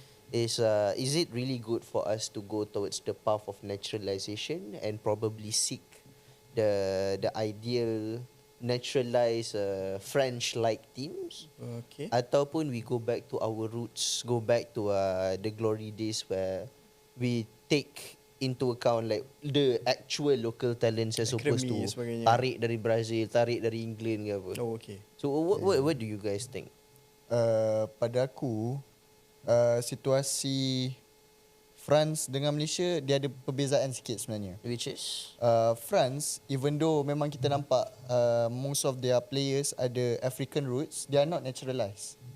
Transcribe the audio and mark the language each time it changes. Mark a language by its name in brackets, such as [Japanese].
[English] Is it really good for us to go towards the path of naturalization and probably seek the ideal naturalized French-like teams? Okay. Ataupun we go back to our roots, go back to the glory days where we take into account like the actual local talents as opposed to [Malay] Academy sebagainya. tarik dari Brazil, tarik dari England ke apa. [English] Oh, okay. So what do you guys think? [Malay] Pada aku situasi France dengan Malaysia dia ada perbezaan sikit sebenarnya. [English] Which is France, even though [Malay] memang kita nampak [English] most of their players ada African roots, they are not naturalized.